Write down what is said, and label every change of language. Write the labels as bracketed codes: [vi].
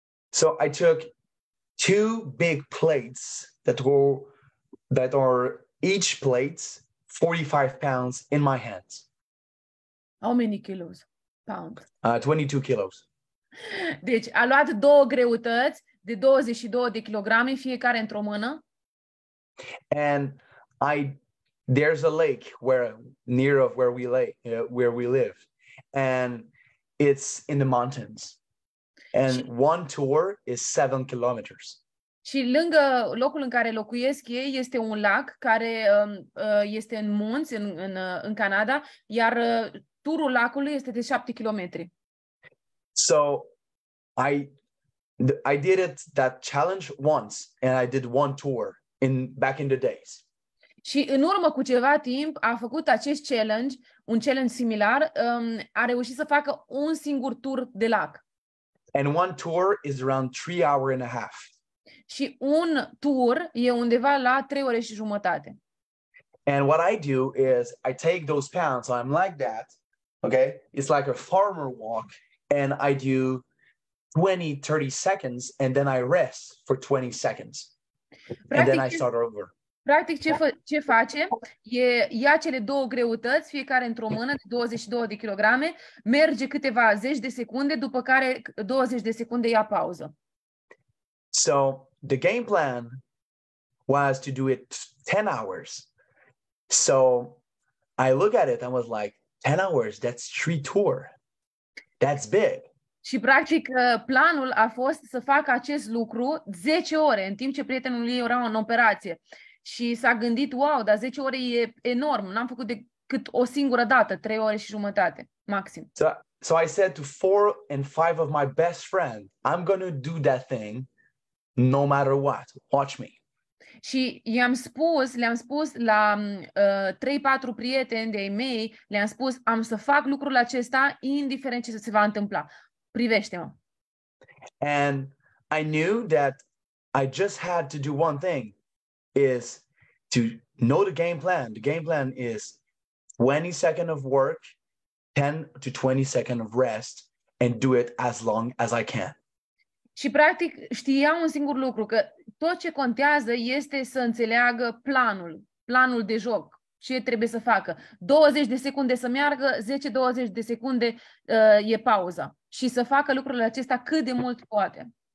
[en] So I took 2 big plates that are each plates 45 pounds in my hands. How many kilos? Pounds. 22 kilos. [ro] Deci a luat 2 greutăți de 22 de kilograme fiecare într-o mână. [en] And there's a lake near of where we live, and it's in the mountains. And one tour is 7 kilometers. [ro] Și lângă locul în care locuiesc ei este un lac care este în munți, în Canada, iar turul lacului este de 7 kilometri. [en] So I did that challenge once, and I did one tour back in the days. [ro] Și în urmă cu ceva timp a făcut acest challenge, un challenge similar, a reușit să facă un singur tur de lac. [en] And one tour is around 3 hours and a half. [ro] Și un tur e undeva la 3 ore și jumătate. [en] And what I do is I take those pounds, so I'm like that, okay? It's like a farmer walk, and I do 20-30 seconds, and then I rest for 20 seconds. And then I start over. [ro] Practic, ce face? Ia cele două greutăți, fiecare într-o mână, de 22 de kilograme, merge câteva zeci de secunde, după care 20 de secunde ia pauză. [en] So the game plan was to do it 10 hours. So I look at it and was like, 10 hours, that's 3 tours. That's big. [ro] Și, practic, planul a fost să facă acest lucru 10 ore, în timp ce prietenul lui era în operație. Și s-a gândit, wow, dar 10 ore e enorm, n-am făcut decât o singură dată, 3 ore și jumătate, maxim. [en] So I said to 4 and 5 of my best friends, I'm going to do that thing no matter what. Watch me. [ro] Și le-am spus la 3-4 prieteni de-ai mei, le-am spus, am să fac lucrul acesta indiferent ce se va întâmpla. Privește-mă. [en] And I knew that I just had to do one thing, is to know the game plan. The game plan is 20 seconds of work, 10 to 20 seconds of rest, and do it as long as I can. [ro] Și, practic, știam un singur lucru, că tot ce contează este să înțeleagă planul de joc, ce trebuie să facă. 20 de secunde să meargă, 10-20 de secunde e pauza. Și să facă lucrurile acestea cât de mult poate.